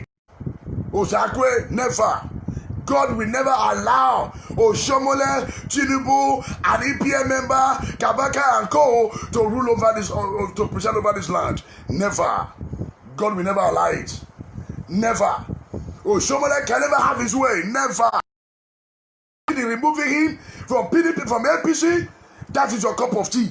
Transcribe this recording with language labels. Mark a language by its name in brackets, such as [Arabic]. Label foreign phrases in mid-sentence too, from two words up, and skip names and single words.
[English] Osakwe never. God will never allow Oshomole, Tinubu, an EPM member, Kabaka and Co. to rule over this, to preside over this land. Never. God will never allow it. Never. Oshomole can never have his way. Never. Removing him from PDP, from APC, that is your cup of tea.